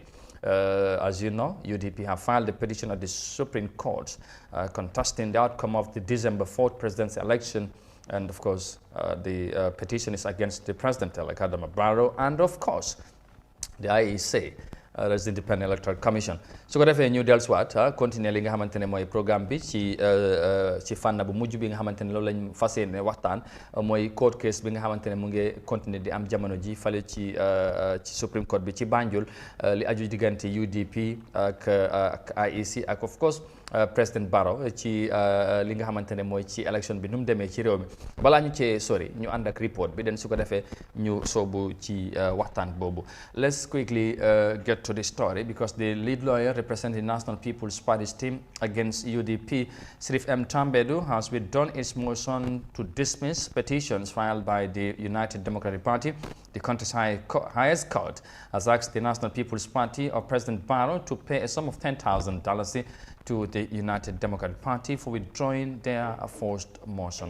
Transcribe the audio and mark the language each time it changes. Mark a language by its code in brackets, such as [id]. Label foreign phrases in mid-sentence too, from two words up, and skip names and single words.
[en] As you know, UDP have filed a petition at the Supreme Court contesting the outcome of the December 4th presidential election. And of course, the petition is against the president-elect Adama Barrow and of course, the IEC. That's the Independent Electoral Commission. [wo] So ko defee ñu dellusiwaat continuer li nga xamante ne mooy programme bi ci fànn bu mujj bi nga xamante ne loolu lañ fas yéene waxtaan mooy [en] court case [wo] bi nga xamante ne mu ngi continuer di am jamono ji fale ci Supreme Court bi ci Banjul li aju diggante UDP ak IEC ak [en] of course [wo] président Barrow ci li nga xamante ne mooy ci élection bi nu mu demee ci réew mi balaa ñu cee sori ñu ànd ak report bi den su ko defee ñu soobu ci waxtaan boobu. [en] Let's quickly get to the story because the lead lawyer representing National People's Party's team against UDP, Sirif M. Tambadou, has withdrawn its motion to dismiss petitions filed by the United Democratic Party. The country's highest court has asked the National People's Party of President Barrow to pay a sum of $10,000 to the United Democratic Party for withdrawing their forced motion.